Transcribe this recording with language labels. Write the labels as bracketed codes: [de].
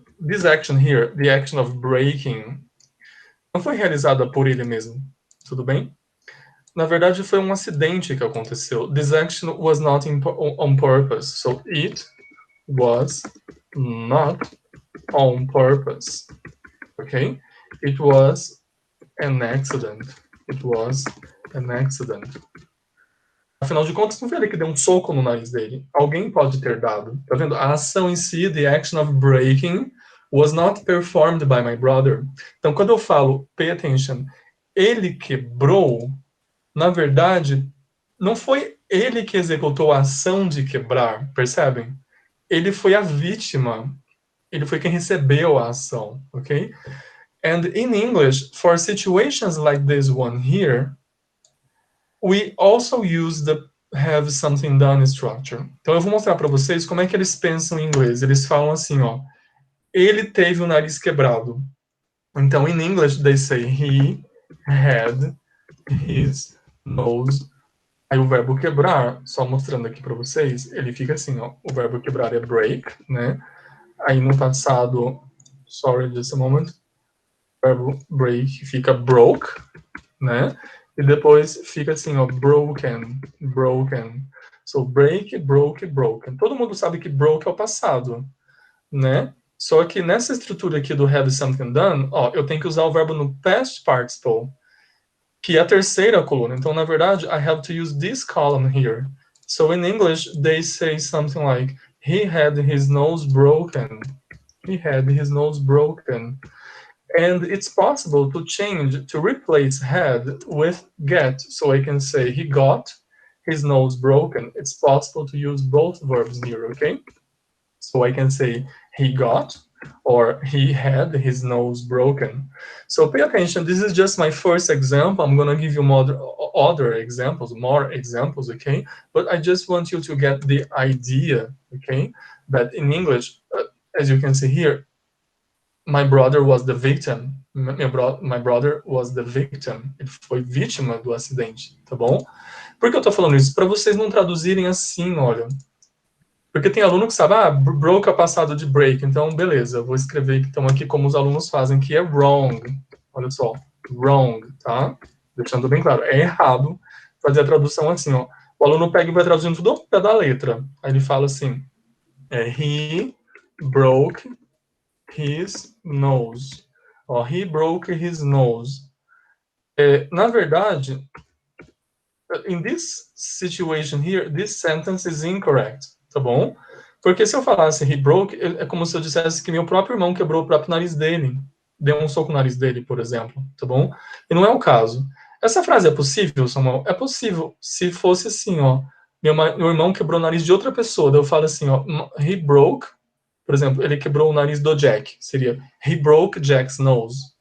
[en] This action here, the action of breaking, [pt] não foi realizada por ele mesmo. Tudo bem? Na verdade, foi um acidente que aconteceu. [en] This action was not on purpose. So it was not on purpose. Okay? It was an accident. It was an accident. [pt] Afinal de contas, não foi ele que deu um soco no nariz dele. Alguém pode ter dado. Tá vendo? A ação em si, [en] the action of breaking, was not performed by my brother. [pt] Então, quando eu falo, [en] pay attention, [pt] ele quebrou, na verdade, não foi ele que executou a ação de quebrar, percebem? Ele foi a vítima. Ele foi quem recebeu a ação, ok? [en] And in English, for situations like this one here, we also use the have something done structure. [pt] Então eu vou mostrar para vocês como é que eles pensam em inglês. Eles falam assim, ó, ele teve o nariz quebrado. [en] Então, in English, they say he had his nose. [pt] Aí o verbo quebrar, só mostrando aqui para vocês, ele fica assim, ó, o verbo quebrar é break, né? Aí no passado, [en] sorry, just a moment, [pt] o verbo break fica broke, né? E depois fica assim, ó, broken, broken. So, break, broke, broken. Todo mundo sabe que broke é o passado, né? Só que nessa estrutura aqui do have something done, ó, eu tenho que usar o verbo no past participle, que é a terceira coluna. Então, na verdade, [en] I have to use this column here. So, in English, they say something like, he had his nose broken. He had his nose broken. And it's possible to change, to replace had with get. So I can say he got his nose broken. It's possible to use both verbs here, okay? So I can say he got or he had his nose broken. So pay attention, this is just my first example. I'm gonna give you other examples, more examples, okay? But I just want you to get the idea, okay? That in English, as you can see here, my brother was the victim. My brother was the victim. [pt] Ele foi vítima do acidente, tá bom? Por que eu tô falando isso? Para vocês não traduzirem assim, olha. Porque tem aluno que sabe, broke é passado de break. Então, beleza, eu vou escrever então aqui como os alunos fazem, que é wrong. Olha só, wrong, tá? Deixando bem claro, é errado fazer a tradução assim, ó. O aluno pega e vai traduzindo tudo ao pé da letra. Aí ele fala assim, [en] he broke his nose. Ó, he broke his nose. [pt] Na verdade, [en] in this situation here, this sentence is incorrect, [pt] tá bom? Porque se eu falasse [en] he broke, [pt] é como se eu dissesse que meu próprio irmão quebrou o próprio nariz dele. Deu um soco no nariz dele, por exemplo, tá bom? E não é o caso. Essa frase é possível, Samuel? É possível se fosse assim, ó. Meu irmão quebrou o nariz de outra pessoa. Daí eu falo assim, ó, [en] he broke [pt] Por exemplo, ele quebrou o nariz do Jack. [en] Seria he broke Jack's nose.